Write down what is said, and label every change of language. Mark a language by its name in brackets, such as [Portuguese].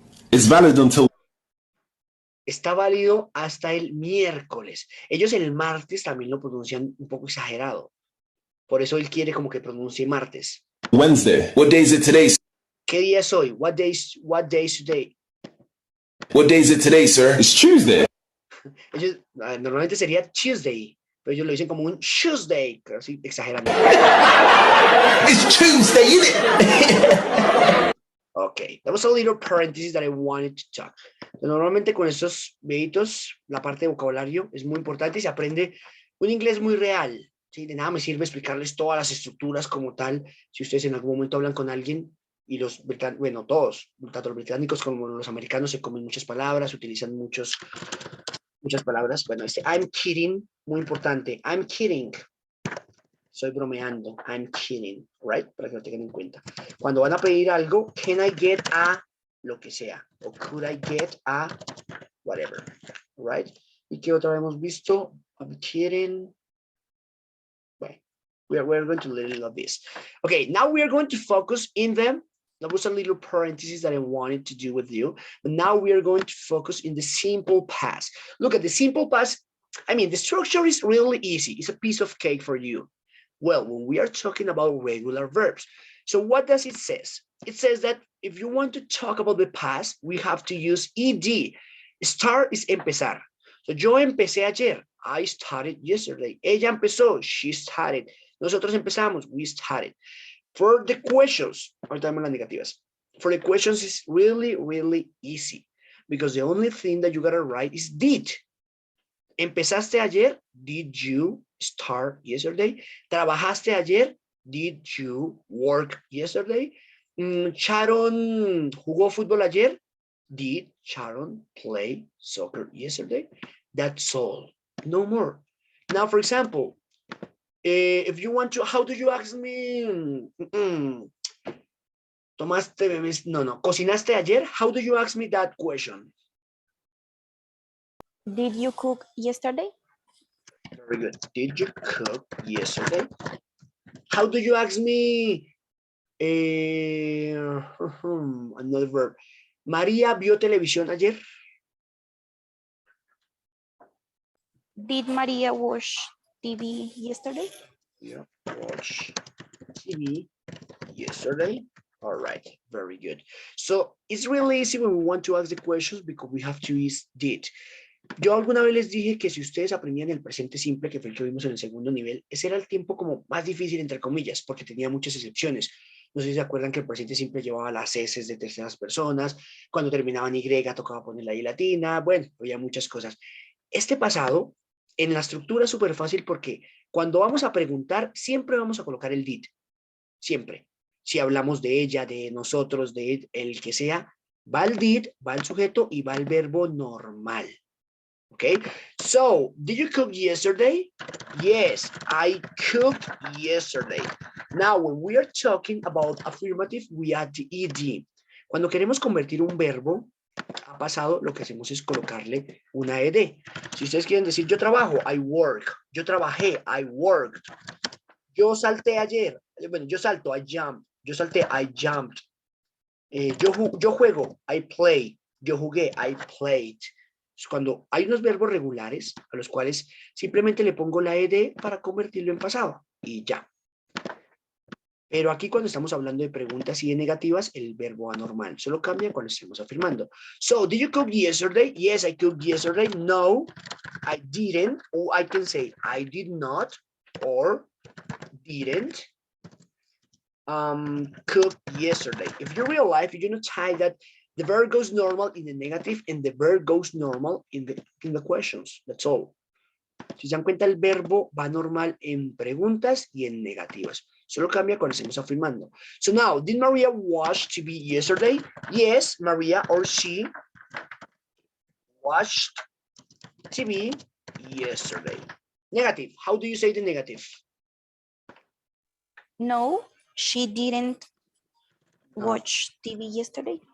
[English] It's valid until. [Spanish] Está válido hasta el miércoles. Ellos el martes también lo pronuncian un poco exagerado. Por eso él quiere como que pronuncie martes. [English] Wednesday. What day is it today? [Spanish] ¿Qué día es hoy? [English] What day is today? What day is it today, sir? It's Tuesday. [Spanish] Ellos, normalmente sería Tuesday, pero ellos lo dicen como un Tuesday, así exagerando. [English] It's Tuesday, innit? Okay, that was a little parenthesis that I wanted to talk. [Spanish] Normalmente con estos videitos, la parte de vocabulario es muy importante y se aprende un inglés muy real. ¿Sí? De nada me sirve explicarles todas las estructuras como tal. Si ustedes en algún momento hablan con alguien y los británicos, bueno, todos, tanto los británicos como los americanos se comen muchas palabras, utilizan muchas palabras. Bueno, [English] I'm kidding, [Spanish] muy importante. [English] I'm kidding. [Spanish] Estoy bromeando. [English] I'm kidding, right? [Spanish] Para que lo tengan en cuenta. Cuando van a pedir algo, [English] can I get a [Spanish] lo que sea? [English] O could I get a whatever, right? [Spanish] ¿Y qué otra vez hemos visto? [English] I'm kidding. Well, we're going to learn of this. Okay, now we are going to focus in them. That was a little parenthesis that I wanted to do with you. But now we are going to focus in the simple past. Look at the simple past. I mean, the structure is really easy. It's a piece of cake for you. Well, when we are talking about regular verbs. So what does it say? It says that if you want to talk about the past, we have to use ed. Start is empezar. So [Spanish] yo empecé ayer. [English] I started yesterday. [Spanish] Ella empezó. [English] She started. [Spanish] Nosotros empezamos. [English] We started. For the questions, ahorita vemos las negativas. For the questions, it's really, really easy. Because the only thing that you gotta write is did. [Spanish] ¿Empezaste ayer? [English] Did you start yesterday? [Spanish] ¿Trabajaste ayer? [English] Did you work yesterday? [Spanish] ¿Sharon jugó fútbol ayer? [English] Did Sharon play soccer yesterday? That's all. No more. Now, for example, if you want to, how do you ask me? [Spanish] ¿Tomaste, no, ¿cocinaste ayer? [English] How do you ask me that question? Did you cook yesterday? Very good. Did you cook yesterday? How do you ask me? Another verb. [Spanish] María vio televisión ayer. [English] Did Maria watch TV yesterday? Yeah, watch TV yesterday. All right, very good. So it's really easy when we want to ask the questions because we have to use did. [Spanish] Yo alguna vez les dije que si ustedes aprendían el presente simple, que fue el que vimos en el segundo nivel, ese era el tiempo como más difícil, entre comillas, porque tenía muchas excepciones. No sé si se acuerdan que el presente simple llevaba las S de terceras personas, cuando terminaba en Y tocaba poner la I latina, bueno, había muchas cosas. Este pasado, en la estructura es súper fácil porque cuando vamos a preguntar, siempre vamos a colocar el did, siempre. Si hablamos de ella, de nosotros, de el que sea, va el did, va el sujeto y va el verbo normal. [English] Okay, so did you cook yesterday? Yes, I cooked yesterday. Now, when we are talking about affirmative, we add the ed. [Spanish] Cuando queremos convertir un verbo a pasado, lo que hacemos es colocarle una ed. Si ustedes quieren decir yo trabajo, [English] I work. [Spanish] Yo trabajé, [English] I worked. [Spanish] Yo salté ayer. Bueno, yo salto, [English] I jumped. [Spanish] Yo salté, [English] I jumped. [Spanish] Yo juego, [English] I play. [Spanish] Yo jugué, [English] I played. [Spanish] Cuando hay unos verbos regulares a los cuales simplemente le pongo la ed para convertirlo en pasado y ya. Pero aquí cuando estamos hablando de preguntas y de negativas, el verbo anormal solo cambia cuando estemos afirmando. [English] So, did you cook yesterday? Yes, I cooked yesterday. No, I didn't. Or I can say I did not or didn't cook yesterday. If you're real life, you know tie that the verb goes normal in the negative and the verb goes normal in the questions. That's all. [Spanish] Si se dan cuenta, el verbo va normal en preguntas y en negativas. Solo cambia cuando estemos afirmando. [English] So now, did Maria watch TV yesterday? Yes, Maria or she watched TV yesterday. Negative. How do you say the negative? No, she didn't watch TV yesterday.